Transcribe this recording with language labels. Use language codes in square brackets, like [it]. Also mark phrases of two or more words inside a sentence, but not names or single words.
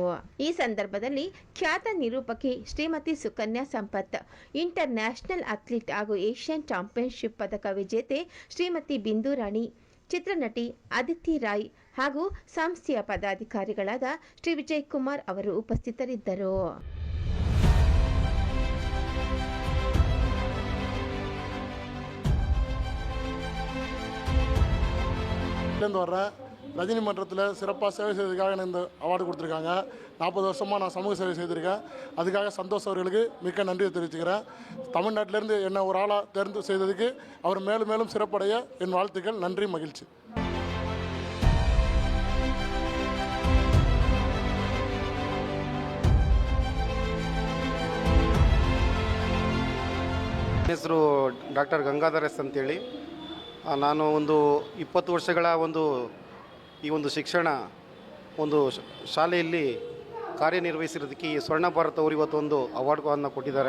[kn] ಈ ಸಂದರ್ಭದಲ್ಲಿ ಖ್ಯಾತ ನಿರೂಪಕಿ ಶ್ರೀಮತಿ ಸುಕನ್ಯಾ ಸಂಪತ್, [en] international athlete [kn] ಹಾಗೂ [en] Asian championship [kn] ಪದಕ ವಿಜೇತೆ ಶ್ರೀಮತಿ ಬಿಂದು ರಾಣಿ, ಚಿತ್ರನಟಿ ಅದಿತಿ ರಾಯ್ ಹಾಗೂ ಸಂಸ್ಥೆಯ ಪದಾಧಿಕಾರಿಗಳಾದ ಶ್ರೀ ವಿಜಯ್ ಕುಮಾರ್ ಅವರು ಉಪಸ್ಥಿತರಿದ್ದರು. [ta] வர்றேன். ரஜினி மன்றத்தில் சிறப்பாக சேவை செய்ததுக்காக எனக்கு இந்த அவார்டு கொடுத்துருக்காங்க. 40 வருஷமாக நான் சமூக சேவை செய்திருக்கேன். அதுக்காக சந்தோஷ் அவர்களுக்கு மிக்க நன்றியை தெரிவிச்சுக்கிறேன். தமிழ்நாட்டிலேருந்து என்னை ஒரு ஆளாக தேர்ந்து செய்ததுக்கு அவர் மேலும் மேலும் சிறப்படைய என் வாழ்த்துக்கள். நன்றி, மகிழ்ச்சி. [kn] ಹೆಸರು ಡಾಕ್ಟರ್ ಗಂಗಾಧರ್ ಎಸ್ ಅಂತೇಳಿ. ನಾನು ಒಂದು 20 ವರ್ಷಗಳ ಈ ಒಂದು ಶಿಕ್ಷಣ ಶಾಲೆಯಲ್ಲಿ ಕಾರ್ಯನಿರ್ವಹಿಸಿರೋದಕ್ಕೆ ಈ ಸ್ವರ್ಣ ಭಾರತ್ ಅವರು ಇವತ್ತೊಂದು ಅವಾರ್ಡ್ಗಳನ್ನು ಕೊಟ್ಟಿದ್ದಾರೆ.